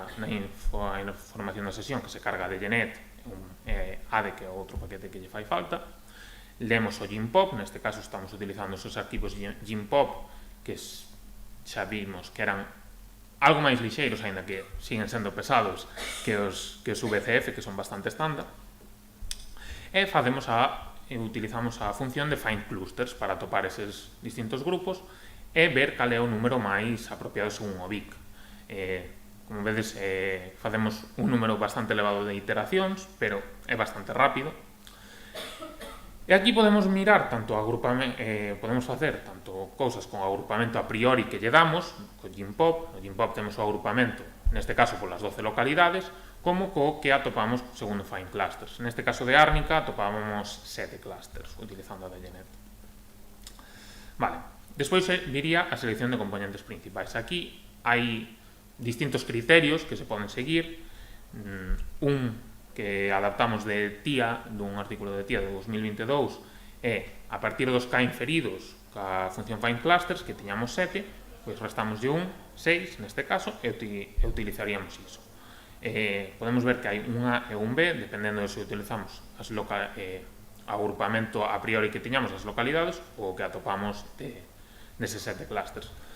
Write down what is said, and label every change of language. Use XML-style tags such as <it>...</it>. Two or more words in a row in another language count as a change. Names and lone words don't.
<gl>información da sesión que se carga ADGNet, ADE, que é outro paquete que lle fai falta, lemos o GIMPOP, neste caso estamos utilizando os arquivos GIMPOP, que xa vimos que eran algo máis lixeiros, aínda que siguen sendo pesados que os VCF, que son bastante estándar, e utilizamos a función de</gl> <en>find clusters</en> <gl>para atopar eses distintos grupos e ver cal é o número máis apropiado según o BIC. Como vedes, facemos un número bastante elevado de iteracións, pero é bastante rápido. E aquí podemos mirar tanto podemos facer tanto cousas con o agrupamento a priori que lle damos, co GIMPOP. No GIMPOP temos o agrupamento, neste caso polas 12 localidades, como co que atopamos segundo</gl> <en>find clusters.</en> <gl>Neste caso de Árnica atopábamos 7 clusters utilizando a ADGNet. Vale, despois viría a selección de componentes principais. Aquí hai distintos criterios que se poden seguir. Un que adaptamos de TIA, dun artículo de TIA de 2022, é a partir dos K inferidos ca función</gl> <en>find clusters,</en> <gl>que tiñamos 7, pois restamos de 1, 6 neste caso, e utilizaríamos iso. Podemos ver que hai un A e un B, dependendo de se utilizamos agrupamento a priori que tiñamos das localidades ou que atopamos deses 7 clusters.</gl>